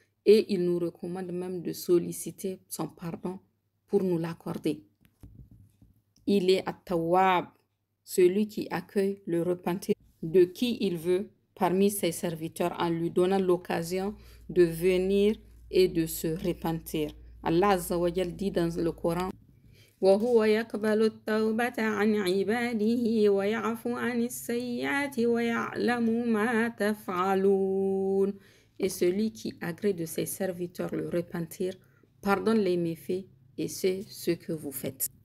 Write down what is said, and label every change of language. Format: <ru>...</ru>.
<fr>Et il nous recommande même de solliciter son pardon pour nous l'accorder. Il est At-Tawwab, celui qui accueille le repentir de qui il veut parmi ses serviteurs en lui donnant l'occasion de venir et de se repentir. Allah Azza wa Jal dit dans le Coran</fr> <ar>وَهُوَ يَقْبَلُ التَّوْبَةَ عَنْ عِبَادِهِ وَيَعْفُو عَنِ السَّيِّئَاتِ وَيَعْلَمُ مَا تَفْعَلُونَ.</ar> <fr>Et celui qui agrée de ses serviteurs le repentir, pardonne les méfaits et c'est ce que vous faites.</fr>